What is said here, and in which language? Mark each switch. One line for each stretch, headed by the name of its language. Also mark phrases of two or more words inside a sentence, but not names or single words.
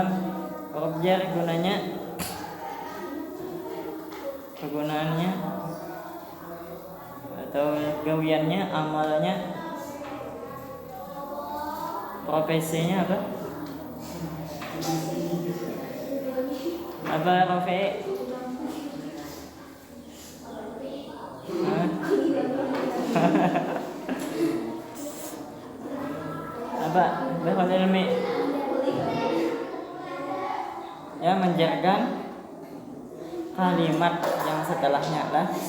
Indonesian: Huruf jar gunanya, kegunaannya atau gawiannya, amalnya, profesinya apa? Apa Rafi? Apa? Bahasa ilmi. Ya, menjarkan kalimat yang setelahnya lah.